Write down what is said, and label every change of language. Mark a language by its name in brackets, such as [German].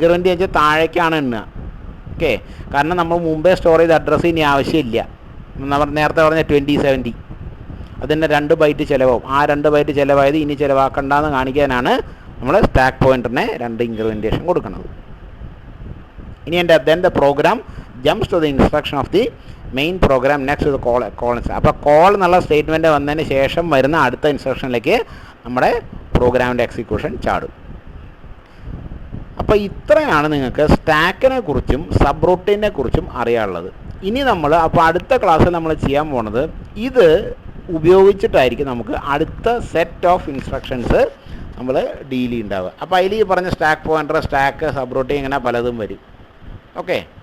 [Malayalam] Increment വെച്ചാൽ താഴേക്കാണ് എണ്ണുക. Okay, കാരണം നമ്മൾ മുമ്പേ സ്റ്റോർ ചെയ്ത അഡ്രസ്സ് ഇനി ആവശ്യമില്ല. നമ്മൾ നേരത്തെ പറഞ്ഞ 2070 അതിൻ്റെ 2 ബൈറ്റ് ചിലവാകും. ആ 2 ബൈറ്റ് ചിലവായത് ഇനി ചിലവാക്കണ്ടെന്ന് കാണിക്കാനാണ് നമ്മൾ സ്റ്റാക്ക് പോയിൻ്ററിനെ 2 ഇൻക്രിമെൻറ്റേഷൻ കൊടുക്കുന്നത്. [English] ഇനി then the program jumps to the instruction of the main program next to the call. [Malayalam] അപ്പോൾ കോൾ എന്നുള്ള സ്റ്റേറ്റ്മെൻറ്റ് വന്നതിന് ശേഷം വരുന്ന അടുത്ത ഇൻസ്ട്രക്ഷനിലേക്ക് നമ്മുടെ പ്രോഗ്രാമിൻ്റെ എക്സിക്യൂഷൻ ചാടും. അപ്പോൾ ഇത്രയാണ് നിങ്ങൾക്ക് സ്റ്റാക്കിനെ കുറിച്ചും സബ്റൂട്ടീനെ കുറിച്ചും അറിയാനുള്ളത്. ഇനി നമ്മൾ അപ്പോൾ അടുത്ത ക്ലാസ്സിൽ നമ്മൾ ചെയ്യാൻ പോണത് ഇത് ഉപയോഗിച്ചിട്ടായിരിക്കും നമുക്ക് അടുത്ത സെറ്റ് ഓഫ് ഇൻസ്ട്രക്ഷൻസ് നമ്മൾ ഡീൽ ചെയ്യുന്നുണ്ടാവുക. അപ്പോൾ അതിൽ ഈ പറഞ്ഞ സ്റ്റാക്ക് പോയിൻ്റർ, സ്റ്റാക്ക്, സബ്റൂട്ടീൻ ഇങ്ങനെ പലതും വരും. Okay.